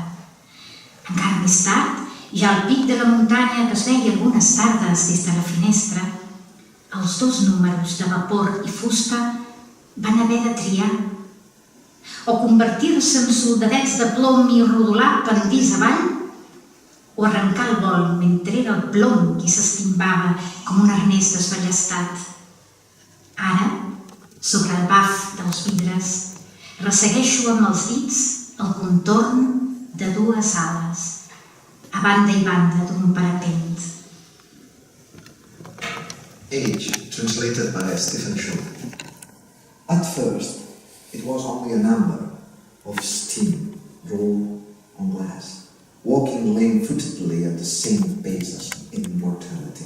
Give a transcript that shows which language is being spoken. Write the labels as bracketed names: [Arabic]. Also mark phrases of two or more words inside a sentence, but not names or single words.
[Catalan] Encara més tard, ja al pic de la muntanya que es veia algunes tardes des de la finestra, els dos números de vapor i fusta van haver de triar o convertir-se en soldadets de plom i rodolar pendís avall o arrencar el vol mentre era el plom qui s'estimbava com un arnès desballestat. Ara, sobre el baf dels vidres, ressegueixo amb els dits el contorn de dues ales, a banda i banda d'un parapent. [English] Age, translated by Stephen Shaw. At first, it was only a number of steam rolled on glass, walking lame-footedly at the same pace as immortality.